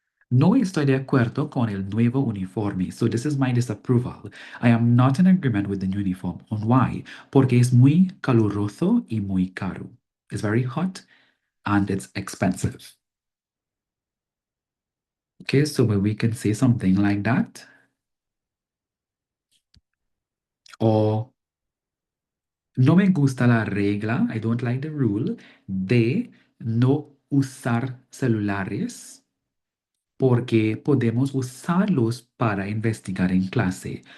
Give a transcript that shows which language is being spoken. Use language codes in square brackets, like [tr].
[es] No estoy de acuerdo con el nuevo uniforme. [en] So this is my disapproval. I am not in agreement with the new uniform. On why? [es] Porque es muy caluroso y muy caro. [en] It's very hot and it's expensive. Okay, so we can say something like that. [es] Or no me gusta la regla, [en] I don't like the rule [es] de no usar celulares porque podemos usarlos para investigar en clase.